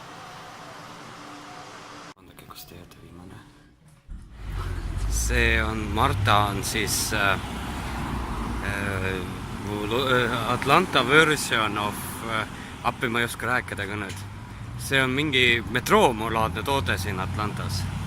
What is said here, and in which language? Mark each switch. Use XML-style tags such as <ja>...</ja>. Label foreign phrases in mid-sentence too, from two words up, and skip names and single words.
<et>Vaadake, kus teed viimane. See on, Marta on siis Atlanta</et> <en>version of</en> <et>appi ma ei oska rääkida ka nüüd. See on mingi metroomolaadne toode siin Atlantas.</et>